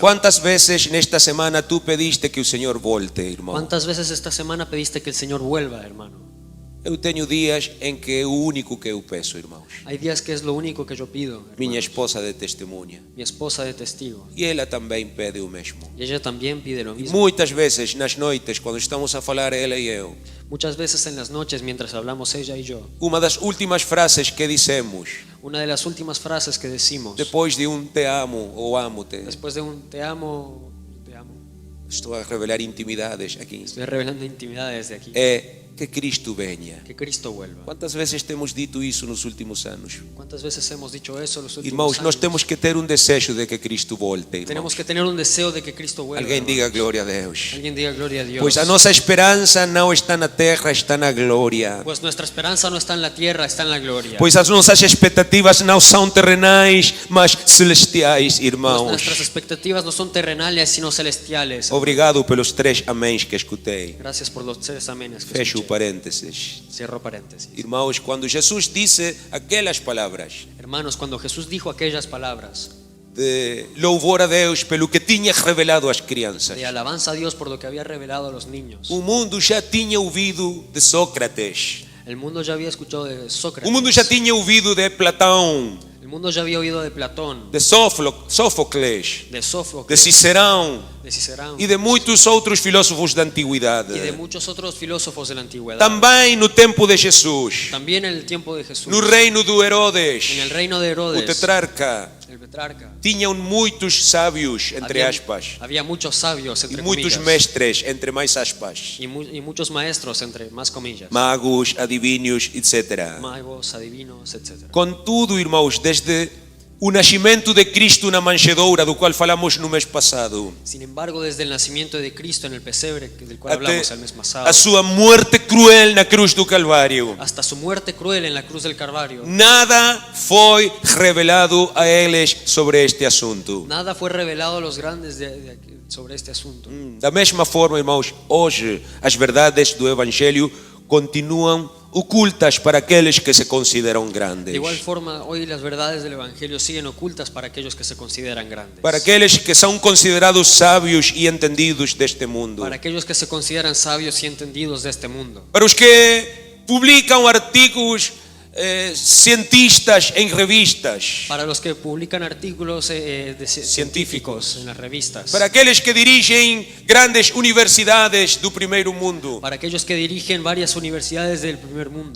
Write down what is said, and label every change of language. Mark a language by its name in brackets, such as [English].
[Portuguese] Quantas vezes nesta semana tu pediste que o Senhor volte, irmão? [Spanish] ¿Cuántas veces esta semana pediste que el Señor vuelva, hermano? [Portuguese] Eu tenho dias em que é o único que eu peço, irmãos. [Spanish] Hay días que es lo único que yo pido, [Portuguese] Minha [Spanish] hermanos. [Portuguese] esposa de testemunha. [Spanish] Mi esposa de testigo. [Portuguese] E ela também pede o mesmo. [Spanish] Y ella también pide lo mismo. [Portuguese] Muitas vezes nas noites, quando estamos a falar ela e eu, [Spanish] Muchas veces en las noches mientras hablamos ella y yo, [Portuguese] uma das últimas frases que dissemos [Spanish] Una de las últimas frases que decimos [Portuguese] depois de te amo ou amo-te, [Spanish] después de un te amo, [Portuguese] estou a revelar intimidades aqui, [Spanish] estoy revelando intimidades de aquí, [Portuguese] é que Cristo venha. [Spanish] que Cristo vuelva. [Portuguese] Quantas vezes temos dito isso nos últimos anos? [Spanish] ¿Cuántas veces hemos dicho eso en los últimos [Portuguese] Irmãos, [Spanish] años? [Portuguese] nós temos que ter desejo de que Cristo volte, irmãos. [Spanish] Tenemos que tener un deseo de que Cristo vuelva. [Portuguese] Alguém diga [Spanish] hermanos. [Portuguese] glória a Deus. [Spanish] Alguien diga gloria a Dios. [Portuguese] Pois a nossa esperança não está na terra, está na glória. [Spanish] Pues nuestra esperanza no está en la tierra, está en la gloria. [Portuguese] Pois as nossas expectativas não são terrenais, mas celestiais, [Spanish] Pues [Portuguese] irmãos. [Spanish] nuestras expectativas no son terrenales, sino celestiales. [Portuguese] Obrigado pelos 3 améns que escutei. [Spanish] Gracias por los 3 amenes que [Portuguese] Fecho o [Spanish] escuché. [Portuguese] parênteses. [Spanish] Cierro paréntesis. [Portuguese] Irmãos, quando Jesus disse aquelas palavras [Spanish] Hermanos, cuando Jesús dijo aquellas palabras [Portuguese] de louvor a Deus pelo que tinha revelado às crianças, [Spanish] de alabanza a Dios por lo que había revelado a los niños, [Portuguese] o mundo já tinha ouvido de Sócrates. [Spanish] el mundo ya había escuchado de Sócrates. [Portuguese] O mundo já tinha ouvido de Platão, [Spanish] El mundo ya había oído de Platón, [Portuguese] de Sófocles, [Spanish] de de Sófocles, [Portuguese] Cicerão [Spanish] de Cicerón [Portuguese] e de muitos outros filósofos da antiguidade. [Spanish] y de muchos otros filósofos de la antigüedad. [Portuguese] Também no tempo de Jesus, [Spanish] También en el tiempo de Jesús, [Portuguese] no reino do Herodes, [Spanish] en el reino de [Portuguese] o [Spanish] Herodes, [Portuguese] tetrarca, [Spanish] el petrarca, [Portuguese] tinham muitos sábios, entre aspas, [Spanish] había muchos sabios, [Portuguese] e [Spanish] entre [Portuguese] muitos [Spanish] comillas, [Portuguese] mestres, entre mais aspas, [Spanish] y muchos maestros, entre más comillas, [Portuguese] magos, adivinhos, etc. [Spanish] magos, adivinos, etc. [Portuguese] Contudo, irmãos, desde o nascimento de Cristo na manjedoura, do qual falamos no mês passado, [Spanish] Sin embargo, desde el nacimiento de Cristo en el pesebre, del cual [Portuguese] até [Spanish] hablamos el mes pasado, [Portuguese] a sua morte cruel na cruz do Calvário, [Spanish] hasta su muerte cruel en la cruz del Calvario, [Portuguese] nada foi revelado a eles sobre este assunto. [Spanish] nada fue revelado a los grandes sobre este asunto. [Portuguese] Da mesma forma, irmãos, hoje as verdades do Evangelho continuam ocultas para aqueles que se consideram grandes, [Spanish] De igual forma, hoy las verdades del Evangelio siguen ocultas para aquellos que se consideran grandes, [Portuguese] para aqueles que são considerados sábios e entendidos deste mundo, [Spanish] para aquellos que se consideran sabios y entendidos de este mundo, [Portuguese] para os que publicam artigos cientistas em revistas, [Spanish] para los que publican artículos científicos en las revistas, [Portuguese] para aqueles que dirigem grandes universidades do primeiro mundo. [Spanish] para aquellos que dirigen varias universidades del primer mundo.